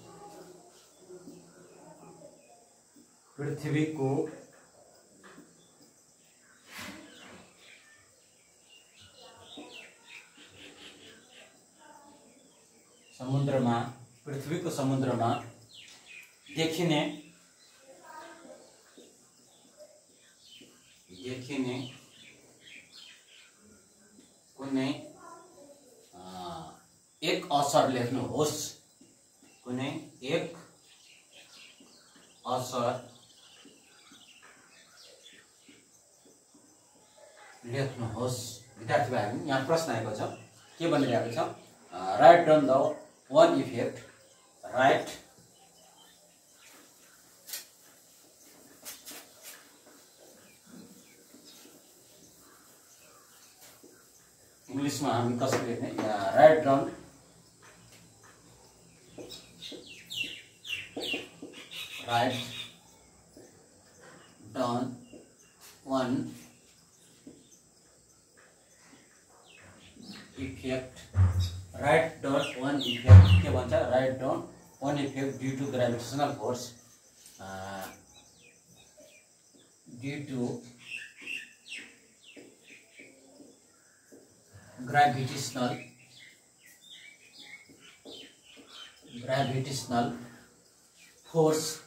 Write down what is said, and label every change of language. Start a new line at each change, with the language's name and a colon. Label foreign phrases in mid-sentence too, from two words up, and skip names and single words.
Nepali: पृथ्वीको समुद्रमा देखिने कुनै एक असर लेख्नुहोस्। कुनै एक असर लेख्नुहोस्। विद्यार्थी भाइहरू यहाँ प्रश्न आएको छ के भनिरहेको छ
English: write down the one effect write
Hindi: इंग्लिश में हम
Nepali: कसरी लेख्ने
English: write down one effect
Nepali: के भन्छ
English: write down one effect due to gravitational force gravitational force